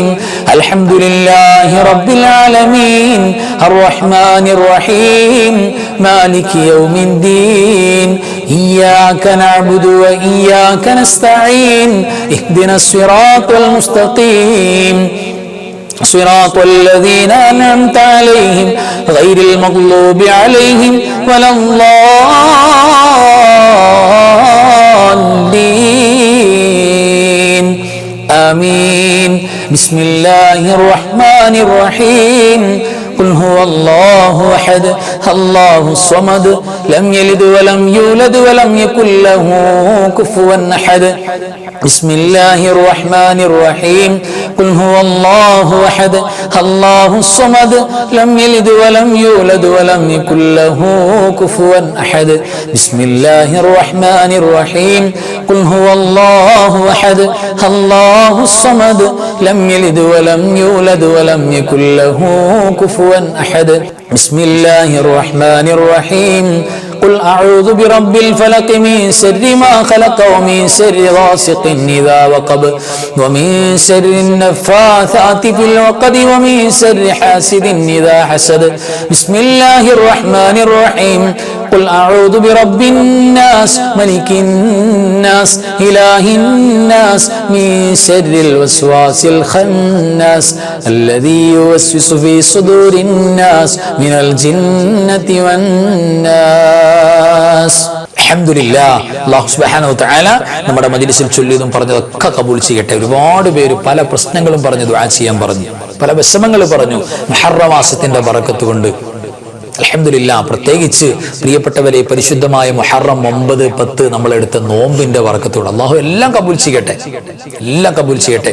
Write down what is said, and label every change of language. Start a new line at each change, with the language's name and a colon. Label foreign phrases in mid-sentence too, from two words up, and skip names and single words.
Arabic: الحمد لله رب العالمين. الرحمن الرحيم. مالك يوم الدين. إياك نعبد وإياك نستعين. اهدنا الصراط المستقيم. صراط الذين أنعمت عليهم غير المغضوب عليهم ولا الضالين آمين. بسم الله الرحمن الرحيم. قل هو الله أحد الله الصمد لم يلد ولم يولد ولم يكن له كفوا أحد بسم الله الرحمن الرحيم قل هو الله أحد الله الصمد لم يلد ولم يولد ولم يكن له كفوا أحد بسم الله الرحمن الرحيم قل هو الله أحد الله الصمد لم يلد ولم يولد ولم يكن له كفوا أحد بسم الله الرحمن الرحيم قل أعوذ برب الفلق من شر ما خلق ومن شر غاسق إذا وقب ومن شر النفاثات في العقد ومن شر حاسد إذا حسد بسم الله الرحمن الرحيم قل أعوذ برب الناس ملك الناس إله الناس من شر الوسواس الخناس الذي يوسوس في صدور الناس من الجنة والناس.
Malayalam: അൽഹംദുലില്ലാഹ്. അല്ലാഹു
Arabic: سبحانه وتعالى
Malayalam: നമ്മുടെ മജ്‌ലിസിൽ ചൊല്ലിയതും പറഞ്ഞതൊക്കെ കബൂൽ ചെയ്യട്ടെ. ഒരുപാട് പേര് പല പ്രശ്നങ്ങളും പറഞ്ഞു ദുആ ചെയ്യാൻ പറഞ്ഞു, പല വിഷമങ്ങൾ പറഞ്ഞു. മുഹറം മാസത്തിന്റെ ബറക്കത്ത് കൊണ്ട് അൽഹംദുലില്ലാഹ്. പ്രത്യേകിച്ച് പ്രിയപ്പെട്ടവരെ, പരിശുദ്ധമായ മുഹറം 9, 10 നമ്മളെടുത്ത നോമ്പിന്റെ ബറക്കത്തോടെ അല്ലാഹു എല്ലാം കബൂൽ ചെയ്യട്ടെ, എല്ലാം കബൂൽ ചെയ്യട്ടെ.